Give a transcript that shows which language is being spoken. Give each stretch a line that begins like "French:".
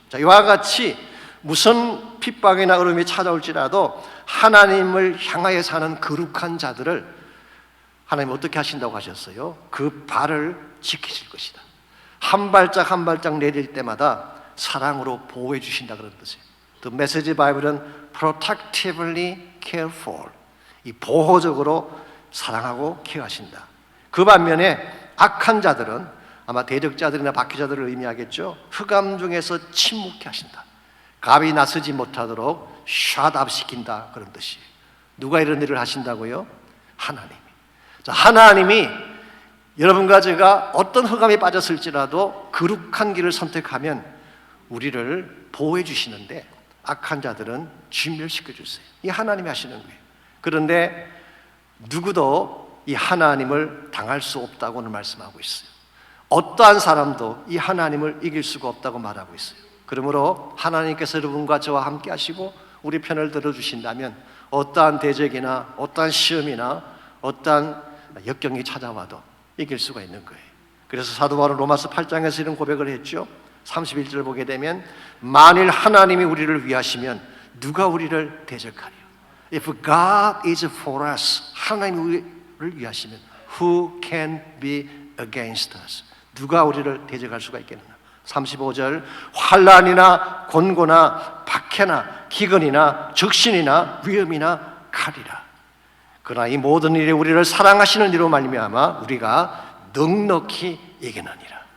Korean: 자, 이와 같이 무슨 핍박이나 어려움이 찾아올지라도 하나님을 향하여 사는 거룩한 자들을 하나님 어떻게 하신다고 하셨어요? 그 발을 지키실 것이다. 한 발짝 한 발짝 내릴 때마다 사랑으로 보호해 주신다 그런 뜻이에요. The Message Bible은
English: protectively care for,
Korean: 이 보호적으로 사랑하고 케어하신다. 그 반면에 악한 자들은 아마 대적자들이나 박해자들을 의미하겠죠. 흑암 중에서 침묵케 하신다. 갑이 나서지 못하도록 샷업 시킨다 그런 뜻이에요. 누가 이런 일을 하신다고요? 하나님이. 자, 하나님이 여러분과 제가 어떤 흑암에 빠졌을지라도 거룩한 길을 선택하면 우리를 보호해 주시는데 악한 자들은 진멸시켜 주세요. 이 하나님이 하시는 거예요. 그런데 누구도 이 하나님을 당할 수 없다고는 말씀하고 있어요. 어떠한 사람도 이 하나님을 이길 수가 없다고 말하고 있어요. 그러므로 하나님께서 여러분과 저와 함께 하시고 우리 편을 들어주신다면 어떠한 대적이나 어떠한 시험이나 어떠한 역경이 찾아와도 이길 수가 있는 거예요. 그래서 사도 바울은 로마서 8장에서 이런 고백을 했죠. 31절 보게 되면 만일 하나님이 우리를 위하시면 누가 우리를 대적하리요?
English: If God is for us,
Korean: 하나님이 우리를 위하시면
English: who can be against us?
Korean: 누가 우리를 대적할 수가 있겠느냐? 35절 환난이나 곤고나 박해나 기근이나 적신이나 위험이나 칼이라. 그러나 이 모든 일에 우리를 사랑하시는 이로 말미암아 우리가 넉넉히 이기느니라.